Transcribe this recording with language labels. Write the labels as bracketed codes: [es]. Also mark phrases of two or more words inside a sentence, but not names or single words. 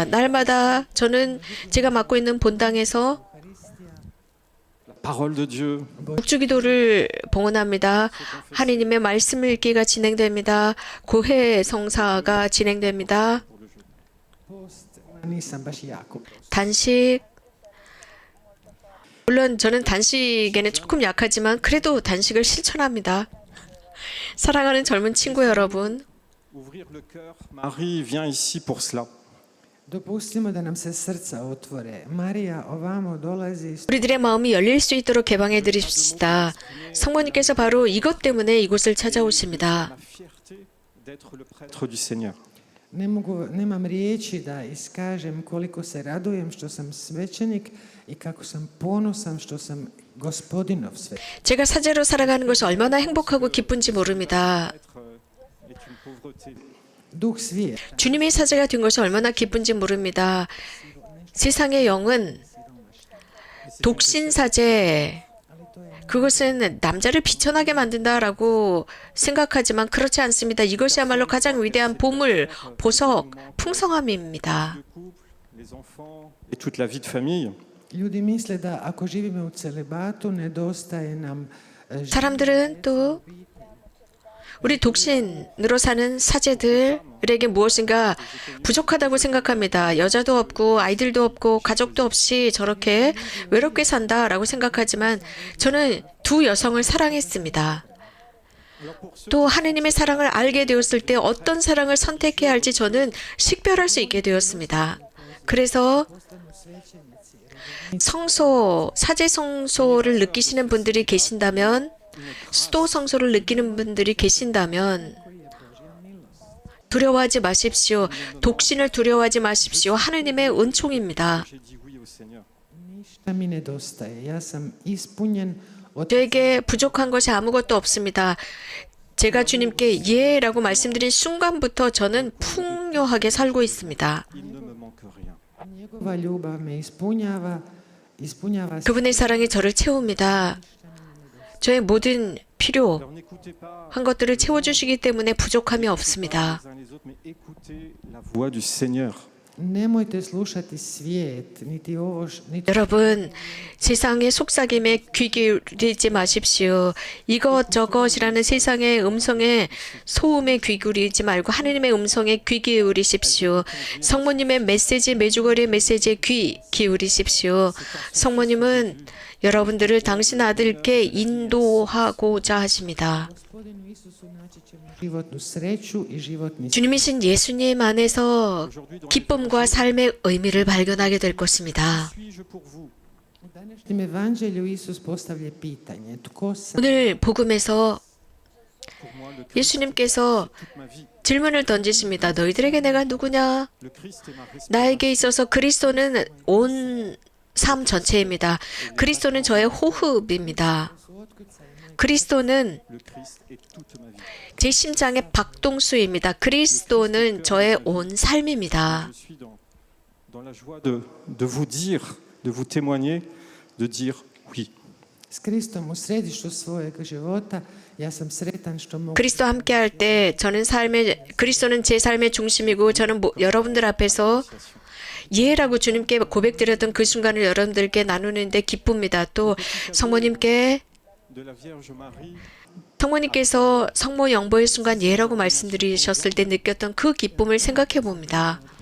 [ko] 날마다 저는 제가 맡고 있는 본당에서 [fr] Parole de Dieu. [ko] 국주기도를 봉헌합니다. 하느님의 말씀 읽기가 진행됩니다. 고해 성사가 진행됩니다. [hr] post, nisam baš jako. [ko] 단식 물론 저는 단식에는 조금 약하지만 그래도 단식을 실천합니다. 사랑하는 젊은 친구 여러분, [fr] Ouvrir le cœur. Marie vient ici pour cela. [hr] Dopustimo da nam se srca otvore. Marija ovamo dolazi [ko] 우리들의 마음이 열릴 수 있도록 개방해 드립시다. 성모님께서 바로 이것 때문에 이곳을 찾아오십니다. [fr] La fierté d'être le prêtre du Seigneur. [hr] nemam riječi da iskažem koliko se radujem što sam svećenik i kako sam ponosan što sam gospodinov svećenik. [ko] 제가 사제로 살아가는 것이 얼마나 행복하고 기쁜지 모릅니다. [fr] Être est une pauvreté. [hr] Duh svijeta, [ko] 주님의 사제가 된 것이 얼마나 기쁜지 모릅니다. 세상의 영은 독신 사제, 그것은 남자를 비천하게 만든다라고 생각하지만 그렇지 않습니다. 이것이야말로 가장 위대한 보물, 보석, 풍성함입니다. [fr] Le couple, les enfants et toute la vie de famille. [hr] ljudi misle da ako živimo u celibatu nedostaje nam [ko] 사람들은 또 우리 독신으로 사는 사제들에게 무엇인가 부족하다고 생각합니다. 여자도 없고 아이들도 없고 가족도 없이 저렇게 외롭게 산다라고 생각하지만 저는 두 여성을 사랑했습니다. 또 하느님의 사랑을 알게 되었을 때 어떤 사랑을 선택해야 할지 저는 식별할 수 있게 되었습니다. 그래서 성소, 사제 성소를 느끼시는 분들이 계신다면, 수도 성소를 느끼는 분들이 계신다면 두려워하지 마십시오. 독신을 두려워하지 마십시오. 하느님의 은총입니다. [fr] J'ai dit oui au Seigneur. [hr] ništa mi nedostaje. Ja sam ispunjen od [ko] 저에게 부족한 것이 아무것도 없습니다. 제가 주님께 예라고 말씀드린 순간부터 저는 풍요하게 살고 있습니다. [fr] Il ne me manque rien. [hr] njegova ljubav me ispunjava [ko] 그분의 사랑이 저를 채웁니다. 저의 모든 필요한 [fr] Alors n'écoutez pas [ko] 것들을 채워주시기 때문에 부족함이 없습니다. [fr] les uns les autres, mais écoutez la voix du Seigneur. [hr] nemojte slušati svijet, niti ovo, niti [ko] 여러분, 세상의 속삭임에 귀 기울이지 마십시오. 이것저것이라는 세상의 음성에 소음에 귀 기울이지 말고 하느님의 음성에 귀 기울이십시오. 성모님의 메시지, 메주거리의 메시지에 귀 기울이십시오. 성모님은 여러분들을 당신 아들께 인도하고자 하십니다. [hr] Gospodinu Isusu naći ćemo životnu sreću i životni [ko] 주님이신 예수님 안에서 기쁨과 삶의 의미를 발견하게 될 것입니다. [fr] Suis-je pour vous? [hr] U današnjem evanđelju Isus postavlja pitanje tko sam [ko] 오늘 복음에서 [fr] Pour moi, le Christ, [ko] 예수님께서 [fr] toute ma vie. [ko] 질문을 던지십니다. 너희들에게 내가 누구냐? [fr] Le Christ est ma respiration. [ko] 나에게 있어서 그리스도는 온 삶 전체입니다. 그리스도는 저의 호흡입니다. 그리스도는 [fr] Le Christ est toute ma vie. [ko] 제 심장의 박동수입니다. 그리스도는 저의 온 삶입니다. [fr] Je suis dans la joie de vous dire, de vous témoigner, de dire oui. [hr] s Kristom u središtu svojeg života, ja sam sretan što mogu [ko] 그리스도와 함께 할 때 저는 그리스도는 제 삶의 중심이고 저는 여러분들 앞에서 예라고 주님께 고백드렸던 그 순간을 여러분들께 나누는데 기쁩니다. 또 성모님께 [fr] De la Vierge Marie, [ko] 성모님께서 성모 영보의 순간 예라고 말씀드리셨을 때 느꼈던 그 기쁨을 생각해 봅니다.